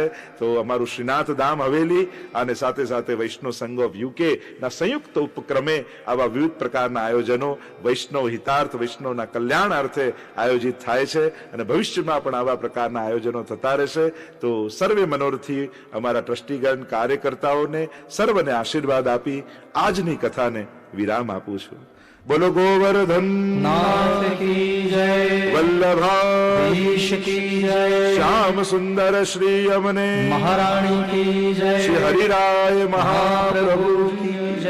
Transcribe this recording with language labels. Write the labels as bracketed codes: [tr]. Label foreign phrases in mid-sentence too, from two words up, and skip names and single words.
[gu] તો અમારું શ્રીનાથ ધામ હવેલી અને સાથે સાથે વૈષ્ણવ સંઘ [en] of UK [gu] ના સંયુક્ત ઉપક્રમે આવા વિવિધ પ્રકારના આયોજનો વૈષ્ણવ હિતાર્થ, વૈષ્ણવના કલ્યાણ અર્થે આયોજિત થાય છે અને ભવિષ્યમાં પણ આવા પ્રકારના આયોજનો થતા રહેશે. તો સર્વે મનોરથી અમારા ટ્રસ્ટીગણ, કાર્યકર્તાઓને સર્વને આશીર્વાદ આપી આજની કથાને વિરામ આપું છું. બોલો ગોવર્ધન [hi] नाथ की जय, [gu] વલ્લભાધીશ [hi] की जय, [gu] શ્યામ સુંદર શ્રી અમને [hi] महारानी की जय, [gu] શ્રી હરિરાય મહાપ્રભુ [hi] की